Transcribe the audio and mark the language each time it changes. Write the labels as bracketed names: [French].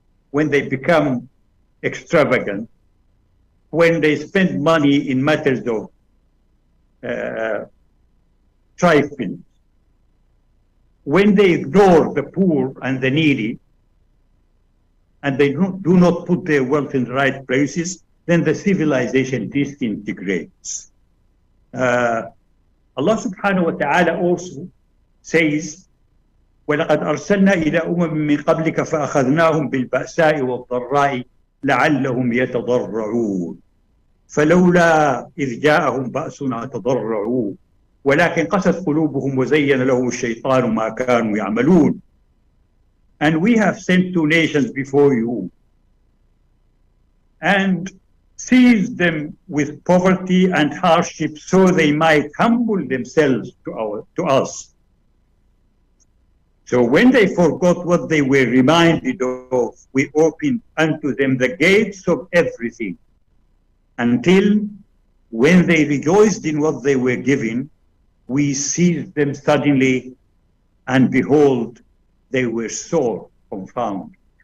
[English] When they become extravagant, when they spend money in matters of trifling, when they ignore the poor and the needy, and they do not put their wealth in the right places, then the civilization disintegrates. Allah subhanahu wa ta'ala also says, [Arabic] وَلَقَدْ أَرْسَلْنَا إِلَى أُمَمٍ مِّن قَبْلِكَ فَأَخَذْنَاهُمْ بِالْبَأْسَاءِ وَالضَّرَّاءِ لَعَلَّهُمْ يَتَضَرَّعُونَ فَلَوْلَا إِذْ جَاءَهُمْ بَأْسُنَا تَضَرَّعُوا وَلَكِنْ قَسَتْ قُلُوبُهُمْ وَزَيَّنَ لَهُمُ الشَّيْطَانُ مَا كَانُوا يَعْمَلُونَ. [English] And we have sent 2 nations before you and seized them with poverty and hardship so they might humble themselves to us. So when they forgot what they were reminded of, we opened unto them the gates of everything, until when they rejoiced in what they were given, we seized them suddenly, and behold, they were sore confounded.